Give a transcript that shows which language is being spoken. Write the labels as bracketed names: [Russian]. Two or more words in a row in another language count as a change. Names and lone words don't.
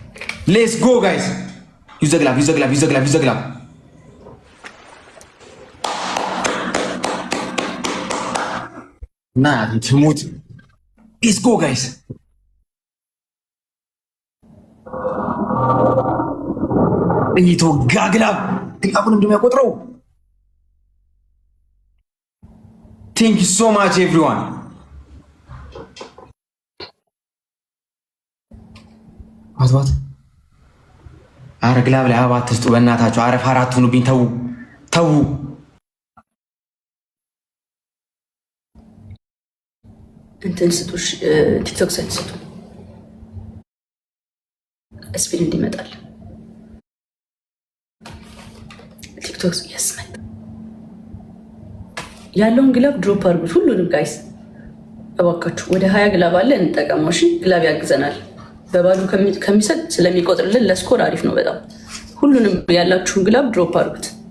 [English] go guys [Amharic] ዩዘ ግላብ Nah, ትሙት [English] let's go guys [Amharic] እየተወጋ ግላቡን እንደሚያቆጥረው [English] thank you so much everyone [Amharic] አትባት አረ ግላብ ላይ አበባ አትስጡ በእናታችሁ አረ ፋራት ሁኑብኝ ተው እንትን ስጡሽ ቲክቶክ ሳይት ስጡ ስፒድ እንዲመጣል ቲክቶክ ያስመጣ ያለውን ግላብ ድሮፕ አድርጉት ሁሉንም ጋይስ እባካችሁ ወደ 20 ግላብ አለ እንጠቀመው እሺ ግላብ ያግዘናል በባሉ ከሚሰጥ ስለሚቆጥርልን ለስኮር አሪፍ ነው በጣም ሁሉንም ያላችሁን ግላብ ድሮፕ አድርጉት